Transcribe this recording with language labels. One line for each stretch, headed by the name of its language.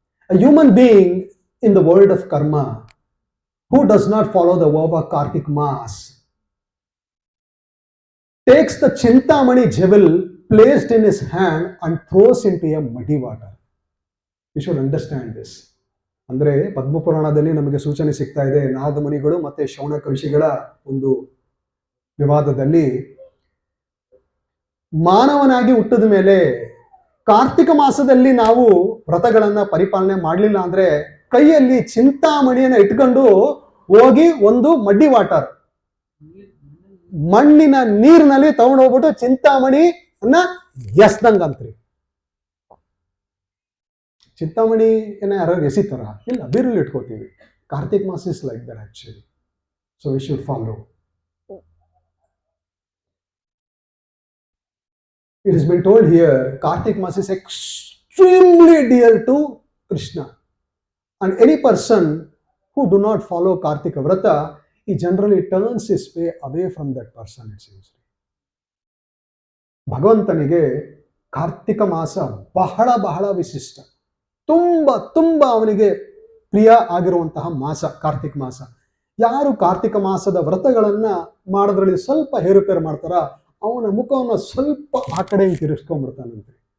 English: A human being in the world of karma who does not follow the vow of Kartik Maas takes the Chintamani jewel placed in his hand and throws into a muddy water. We should understand this.
Kannada: ಅಂದರೆ ಪದ್ಮಪುರಾಣದಲ್ಲಿ ನಮಗೆ ಸೂಚನೆ ಸಿಗ್ತಾ ಇದೆ, ನಾರದ ಮುನಿಗಳು ಮತ್ತೆ ಶೌನಕ ಋಷಿಗಳ ಒಂದು ವಿವಾದದಲ್ಲಿ ಮಾನವನಾಗಿ ಹುಟ್ಟಿದ ಮೇಲೆ ಕಾರ್ತಿಕ ಮಾಸದಲ್ಲಿ ನಾವು ವ್ರತಗಳನ್ನ ಪರಿಪಾಲನೆ ಮಾಡಲಿಲ್ಲ ಅಂದ್ರೆ ಕೈಯಲ್ಲಿ ಚಿಂತಾಮಣಿಯನ್ನ ಇಟ್ಕೊಂಡು ಹೋಗಿ ಒಂದು
English: muddy water
Kannada: ಮಣ್ಣಿನ ನೀರಿನಲ್ಲಿ ತಗೊಂಡು ಹೋಗ್ಬಿಟ್ಟು ಚಿಂತಾಮಣಿ ಅನ್ನ ಎಸ್ದಂಗಂತ್ರಿ. ಚಿಂತಾಮಣಿ ಏನ ಯಾರು ಎಸಿತಾರ? ಇಲ್ಲ, ಬೀರಲ್ಲಿ ಇಟ್ಕೋತೀವಿ.
English: ಕಾರ್ತಿಕ್ ಮಾಸ is like that actually. So we should follow. It has been told here, Kartik Mass is extremely dear to Krishna. And any person who do not follow Kartika Vrata, he generally turns his way away from that person, it seems.
Kannada: ಭಗವಂತನಿಗೆ ಕಾರ್ತಿಕ ಮಾಸ ಬಹಳ ಬಹಳ ವಿಶಿಷ್ಟ. ತುಂಬ ಅವನಿಗೆ ಪ್ರಿಯ ಆಗಿರುವಂತಹ ಮಾಸ ಕಾರ್ತಿಕ ಮಾಸ. ಯಾರು ಕಾರ್ತಿಕ ಮಾಸದ ವ್ರತಗಳನ್ನ ಮಾಡೋದ್ರಲ್ಲಿ ಸ್ವಲ್ಪ ಹೇರುಪೇರು ಮಾಡ್ತಾರ, ಅವನ ಮುಖವನ್ನು ಸ್ವಲ್ಪ ಆ ಕಡೆ ತಿರುಗಿಸ್ಕೊಂಡ್ಬಿಡ್ತಾನಂತೆ.